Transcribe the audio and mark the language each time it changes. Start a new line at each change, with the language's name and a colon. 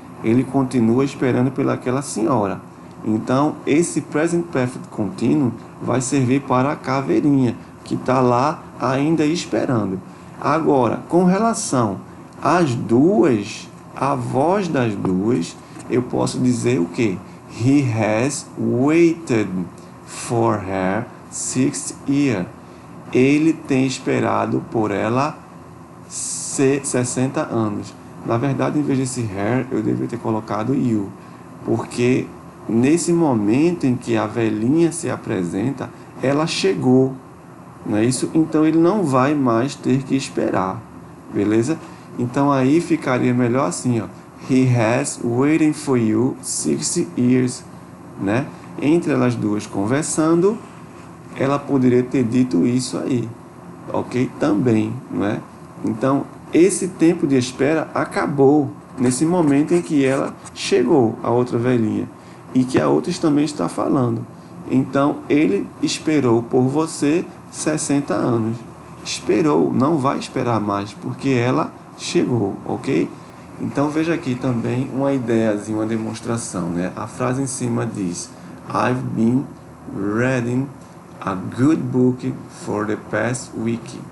Portuguese: Ele continua esperando pelaquela senhora. Então, esse Present Perfect Continuo vai servir para a caveirinha, que está lá ainda esperando. Agora, com relação às duas, a voz das duas eu posso dizer o quê?
English: He has waited for her 6 years.
Portuguese: Ele tem esperado por ela 60 anos. Na verdade, em vez desse her, eu deveria ter colocado you, porque nesse momento em que a velhinha se apresenta, ela chegou, não é isso? Então ele não vai mais ter que esperar, beleza? Então aí ficaria melhor assim, ó.
English: He has waiting for you 60 years, né?
Portuguese: Entre elas duas conversando, ela poderia ter dito isso aí, ok? Também, não é? Então, esse tempo de espera acabou nesse momento em que ela chegou, a outra velhinha, e que a outra também está falando. Então, ele esperou por você 60 anos. Esperou, não vai esperar mais, porque ela chegou, ok? Então, veja aqui também uma ideiazinha, uma demonstração, né? A frase em cima diz:
English: I've been reading a good book for the past week.